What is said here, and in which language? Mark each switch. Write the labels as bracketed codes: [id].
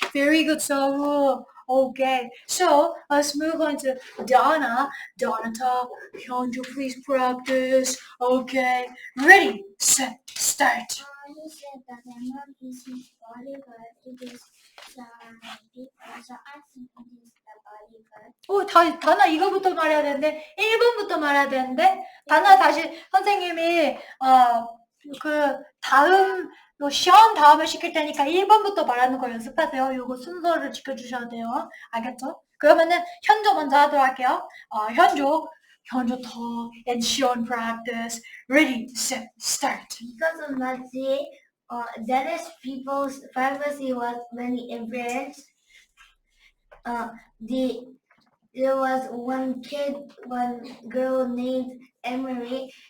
[en] Very good, Saru. Okay, so let's move on to Donna. Donna, Hyunju, please practice. Okay, ready, set, start. He said that Denmark is his bodyguard. It is people, so I think it is the bodyguard. [ko] 다나 이거부터 말해야 되는데 1번부터 말해야 되는데 다나 다시 선생님이 그 다음 시험 다음에 시킬 테니까 1번부터 말하는 거 연습하세요. 요거 순서를 지켜주셔야 돼요. 알겠죠? 그러면은 현조 먼저 하도록 할게요. [en] 현조 talk and Sean practice. Ready, set, start. because of Nazi, Danish people's privacy was many influenced. There was one girl named Emery.